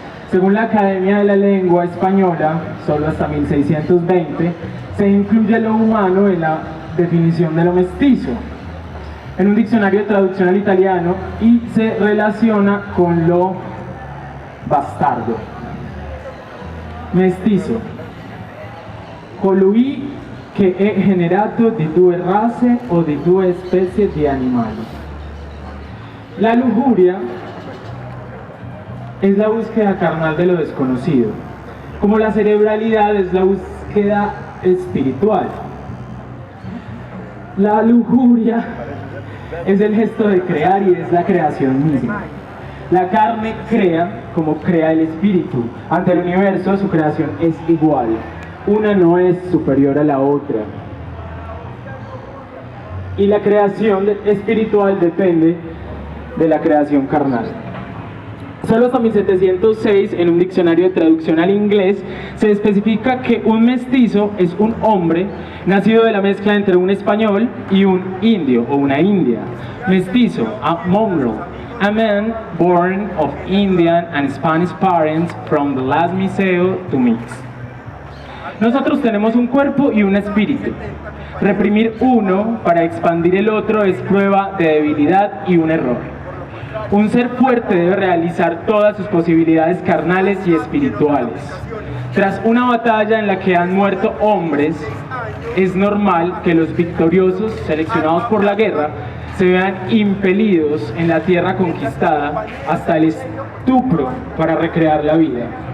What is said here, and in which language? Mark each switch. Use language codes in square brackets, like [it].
[es] Según la Academia de la Lengua Española, solo hasta 1620, se incluye lo humano en la definición de lo mestizo, en un diccionario de traducción al italiano, y se relaciona con lo bastardo. [it] Mestizo, colui che è generato di due razze o di due specie di animali. [es] La lujuria es la búsqueda carnal de lo desconocido, como la cerebralidad es la búsqueda espiritual. La lujuria es el gesto de crear y es la creación misma. La carne crea como crea el espíritu. Ante el universo su creación es igual. Una no es superior a la otra. Y la creación espiritual depende de la creación carnal. Solo hasta 1706, en un diccionario de traducción al inglés, se especifica que un mestizo es un hombre nacido de la mezcla entre un español y un indio o una india. [en] Mestizo, a mongrel, a man born of Indian and Spanish parents from the last Miseo to mix. [es] Nosotros tenemos un cuerpo y un espíritu. Reprimir uno para expandir el otro es prueba de debilidad y un error. Un ser fuerte debe realizar todas sus posibilidades carnales y espirituales. Tras una batalla en la que han muerto hombres, es normal que los victoriosos, seleccionados por la guerra, se vean impelidos en la tierra conquistada hasta el estupro para recrear la vida.